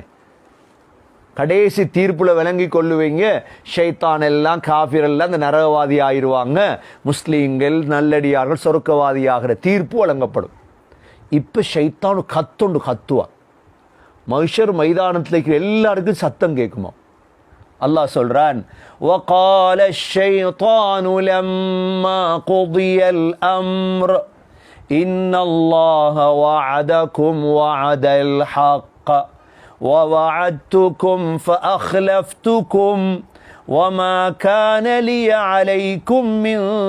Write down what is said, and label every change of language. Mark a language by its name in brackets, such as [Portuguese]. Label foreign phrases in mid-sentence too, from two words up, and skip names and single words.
[Tamil] கடைசி தீர்ப்புல விளங்கி கொள்ளுவீங்க, ஷைத்தான் எல்லாம் காஃபிர் எல்லாம் இந்த நரகவாதி ஆயிடுவாங்க, முஸ்லீம்கள் நல்லடியார்கள் சொர்க்கவாதி ஆகிற தீர்ப்பு வழங்கப்படும். இப்போ ஷைத்தான் கத்துவான். மஹ்ஷர் மைதானத்தில் எல்லாருக்கும் சத்தம் கேட்குமா? அல்லாஹ் சொல்றான், [Arabic] وَقَالَ الشَّيْطَانُ لَمَّا قُضِيَ الْأَمْرُ إِنَّ اللَّهَ وَعَدَكُمْ وَعْدَ الْحَقِّ وَوَعَدتُّكُمْ فَأَخْلَفْتُكُمْ وَمَا كَانَ لِيَ عَلَيْكُمْ مِنْ